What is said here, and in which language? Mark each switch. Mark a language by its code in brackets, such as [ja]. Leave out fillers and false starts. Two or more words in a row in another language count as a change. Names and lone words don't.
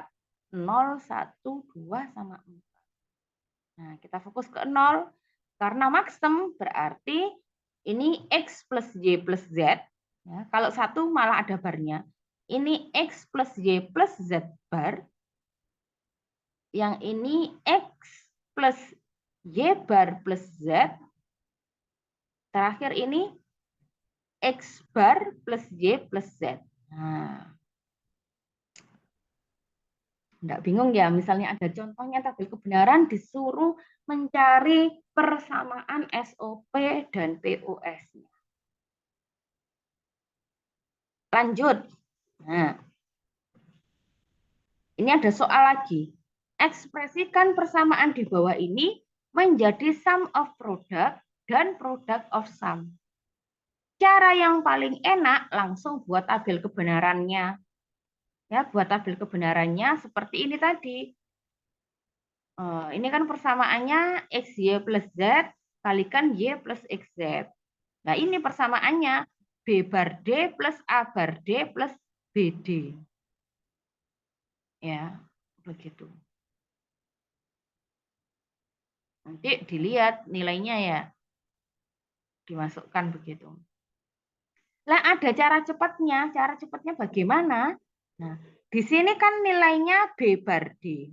[id] 0, 1, 2, sama 4. Nah, kita fokus ke 0. Karena maximum berarti ini X plus Y plus Z. Ya, kalau satu malah ada barnya. Ini X plus Y plus Z bar. Yang ini X plus Y bar plus Z. Terakhir ini X bar plus Y plus Z. Nah, enggak bingung ya, misalnya ada contohnya tabel kebenaran disuruh mencari persamaan SOP dan POS-nya. Lanjut. Nah, ini ada soal lagi. Ekspresikan persamaan di bawah ini menjadi [en] sum of product [id] dan [en] product of sum. [id] Cara yang paling enak langsung buat tabel kebenarannya. Ya, buat tabel kebenarannya seperti ini tadi. Ini kan persamaannya XY plus Z kalikan Y plus XZ. Nah, ini persamaannya B bar D plus A bar D plus BD. Ya, begitu. Nanti dilihat nilainya ya. Dimasukkan begitu. Nah, ada cara cepatnya. Cara cepatnya bagaimana? Nah, di sini kan nilainya B bar D.